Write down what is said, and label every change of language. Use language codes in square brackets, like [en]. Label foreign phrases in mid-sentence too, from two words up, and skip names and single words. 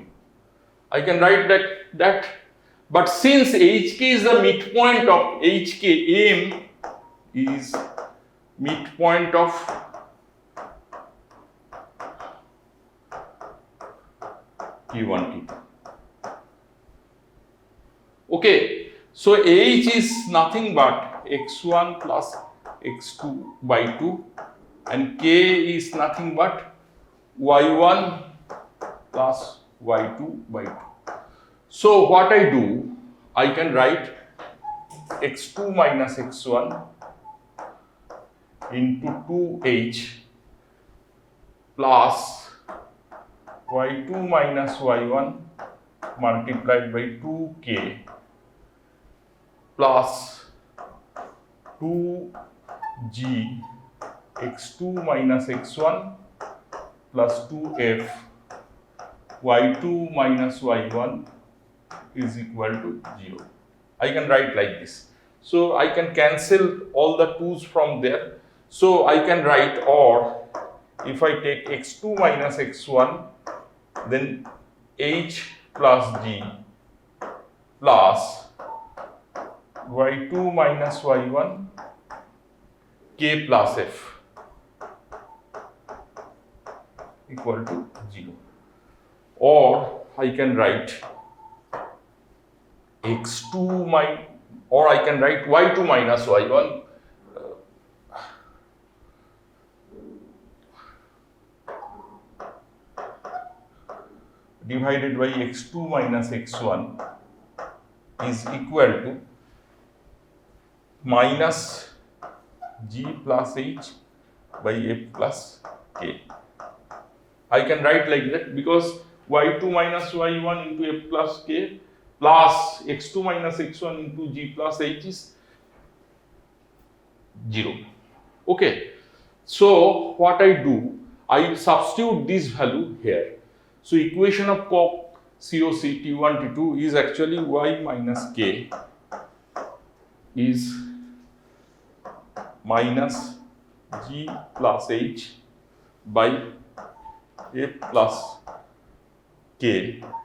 [en] I can write that, but since HK is the midpoint of HK, M is midpoint of T1, T2. Okay, so H is nothing but x1 plus x2 by 2, and K is nothing but y1 plus y2 by 2. So what I do, I can write x2 minus x1 into 2h plus y2 minus y1 multiplied by 2k plus 2g x2 minus x1 plus 2f y2 minus y1 is equal to 0. I can write like this. So I can cancel all the 2's from there. So I can write, or if I take x2 minus x1, then h plus g plus y2 minus y1 k plus f equal to 0. Or I can write x2 minus, or I can write y2 minus y1 divided by x2 minus x1 is equal to minus g plus h by f plus k. I can write like that because y2 minus y1 into f plus k plus x2 minus x1 into g plus h is 0. Okay. So what I do, I substitute this value here. So equation of COP COC T1 T2 is actually y minus k is minus g plus h by f plus k.